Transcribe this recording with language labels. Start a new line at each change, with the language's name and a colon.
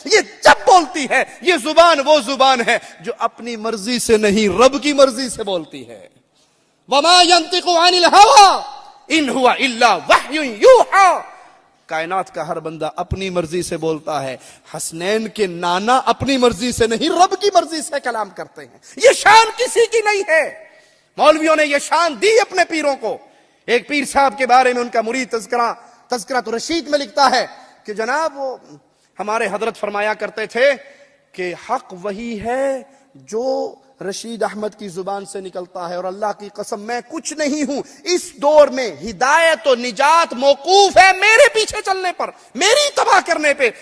Urdu: یہ جب بولتی ہے یہ زبان وہ زبان ہے جو اپنی مرضی سے نہیں رب کی مرضی سے بولتی ہے.
Arabic: وما ينطق عن الهوى ان هو الا وحی یوحى.
Urdu: کائنات کا ہر بندہ اپنی مرضی سے بولتا ہے. حسنین کے نانا اپنی مرضی سے نہیں رب کی مرضی سے کلام کرتے ہیں. یہ شان کسی کی نہیں ہے. مولویوں نے یہ شان دی اپنے پیروں کو. ایک پیر صاحب کے بارے میں ان کا مرید تذکرۃ الرشید میں لکھتا ہے کہ جناب وہ ہمارے حضرت فرمایا کرتے تھے کہ حق وہی ہے جو رشید احمد کی زبان سے نکلتا ہے, اور اللہ کی قسم میں کچھ نہیں ہوں. اس دور میں ہدایت و نجات موقوف ہے میرے پیچھے چلنے پر, میری تباہ کرنے پہ.